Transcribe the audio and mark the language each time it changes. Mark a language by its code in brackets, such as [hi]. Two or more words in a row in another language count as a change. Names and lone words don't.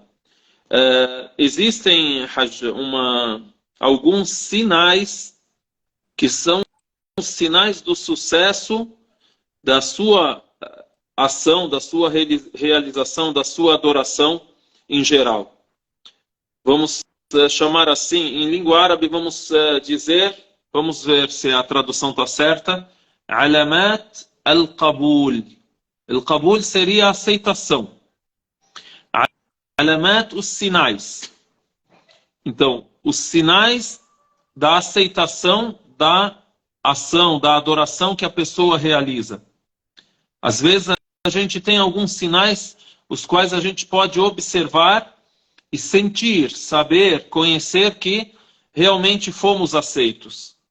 [pt] Existem alguns sinais que são os sinais do sucesso da sua ação, da sua realização, da sua adoração em geral. Vamos chamar assim, em língua árabe, vamos ver se a tradução está certa. [ar] علامات القبول القبول [pt] seria a aceitação. Alamat, os sinais. Então, os sinais da aceitação da ação, da adoração que a pessoa realiza. Às vezes a gente tem alguns sinais os quais a gente pode observar e sentir, saber, conhecer que realmente fomos aceitos.